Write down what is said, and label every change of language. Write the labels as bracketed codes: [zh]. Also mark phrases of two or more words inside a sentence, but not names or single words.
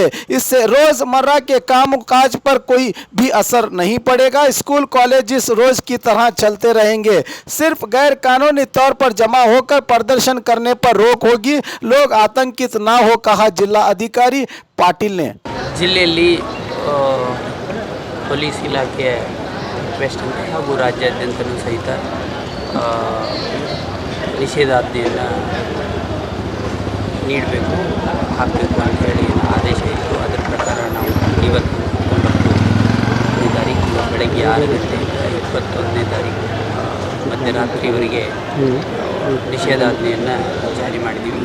[hi] इससे रोजमर्रा के कामकाज पर कोई भी असर नहीं पड़ेगा। स्कूल कॉलेजेस रोज की तरह चलते रहेंगे। सिर्फ गैर कानूनी तौर पर जमा होकर प्रदर्शन करने पर रोक होगी। लोग आतंकित ना हो, कहा जिला अधिकारी पाटिल ने। [kn] ಜಿಲ್ಲೆಯಲ್ಲಿ ಪೊಲೀಸ್ ಇಲಾಖೆ ರಿಕ್ವೆಸ್ಟ್ ಹಾಗೂ ರಾಜ್ಯಾದ್ಯಂತಲೂ ಸಹಿತ ನಿಷೇಧಾಜ್ಞೆಯನ್ನು ನೀಡಬೇಕು, ಹಾಕಬೇಕು ಅಂತೇಳಿ ಆದೇಶ ಇತ್ತು. ಅದರ ಪ್ರಕಾರ ನಾವು ಇವತ್ತು 9ನೇ ತಾರೀಕು ಬೆಳಗ್ಗೆ 6 ಗಂಟೆಯಿಂದ 21ನೇ ತಾರೀಕು ಮಧ್ಯರಾತ್ರಿವರೆಗೆ ನಿಷೇಧಾಜ್ಞೆಯನ್ನು ಜಾರಿ ಮಾಡಿದ್ದೀವಿ.